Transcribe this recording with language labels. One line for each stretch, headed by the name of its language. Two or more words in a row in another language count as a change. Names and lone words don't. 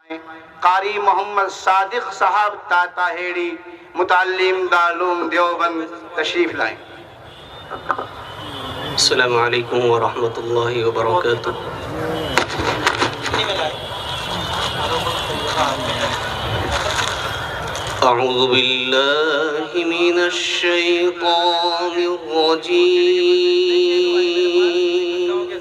Urdu: قاری محمد صادق صاحب تاتا ہیڑی متعلم دارالعلوم دیوبند تشریف لائیں.
Arabic: السلام عليكم ورحمة الله وبركاته. أعوذ بالله من الشيطان الرجيم.